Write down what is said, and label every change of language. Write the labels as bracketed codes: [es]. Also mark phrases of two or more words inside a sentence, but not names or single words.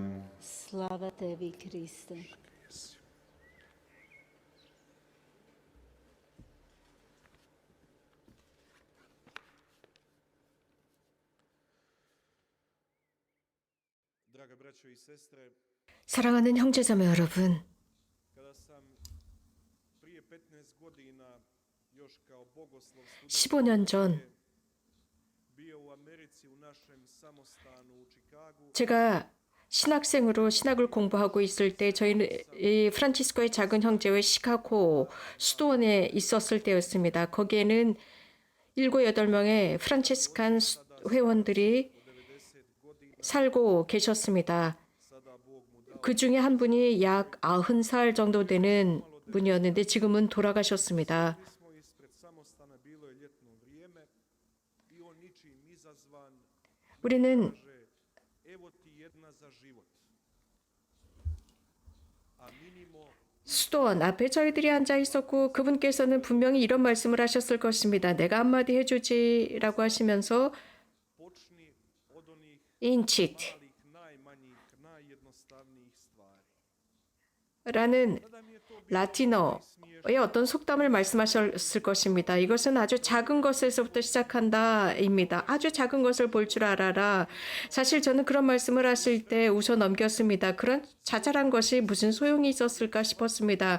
[hr] Slava tebi, Kriste. Draga braćo i sestre, [ko] 사랑하는 형제자매 여러분, [hr] kada sam prije 15 godina još kao bogoslov [ko] 15년 전 [hr] bio u Americi u našem samostanu u Chicagu, [ko] 제가 신학생으로 신학을 공부하고 있을 때 저희는 이 프란치스코의 작은 형제회 시카고 수도원에 있었을 때였습니다. 거기에는 7, 8명의 프란치스칸 회원들이 살고 계셨습니다. 그 중에 한 분이 약 90살 정도 되는 분이었는데 지금은 돌아가셨습니다. [hr] smo ispred samostana, bilo je ljetno vrijeme i on ničim izazvan [ko] 우리는 [hr] kaže: evo ti jedna za život. [la] A minimo [ko] 수도원 앞에 저희들이 앉아 있었고 그분께서는 분명히 이런 말씀을 하셨을 것입니다. 내가 한마디 해주지라고 하시면서 [hr] počni od onih 인칫 malih, najmanjih, najjednostavnijih stvari. [ko] 라는 [hr] Tada mi je to bilo [ko] 라틴어의 어떤 속담을 말씀하셨을 것입니다. 이것은 아주 작은 것에서부터 시작한다입니다. 아주 작은 것을 볼 줄 알아라. 사실 저는 그런 말씀을 하실 때 웃어 넘겼습니다. 그런 자잘한 것이 무슨 소용이 있었을까 싶었습니다.